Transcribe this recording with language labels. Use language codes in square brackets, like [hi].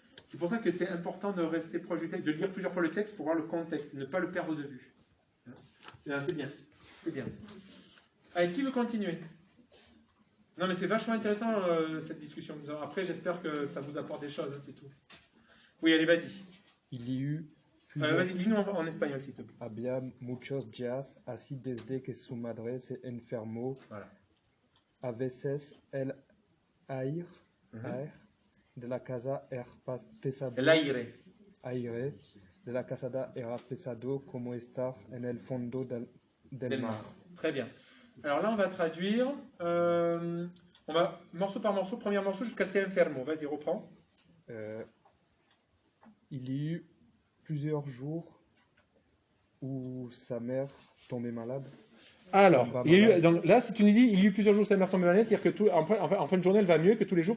[fr] C'est pour ça que c'est important de rester proche du texte, de lire plusieurs fois le texte pour voir le contexte, ne pas le perdre de vue. Hein? C'est bien. C'est bien. Allez, qui veut continuer? Non, mais c'est vachement intéressant, cette discussion. Après, j'espère que ça vous apporte des choses, hein, c'est tout. Oui, allez, vas-y. Il y eut plusieurs... Vas-y, dis-nous en espagnol, s'il te plaît. [es] Había muchos días así desde que su madre se enfermó. [fr] Voilà. [es] A veces el aire de la casa era pesado. El aire. Aire de la casa era pesado como estar en el fondo del mar. [fr] Très bien. Alors là, on va traduire. On va morceau par morceau, premier morceau jusqu'à [es] se enfermo. [fr] Vas-y, reprends. Il y eut plusieurs jours où sa mère tombait malade. Alors, donc là, si tu nous dis il y a eu plusieurs jours où sa mère tombait malade, c'est-à-dire que en fin de journée, elle va mieux que tous les jours.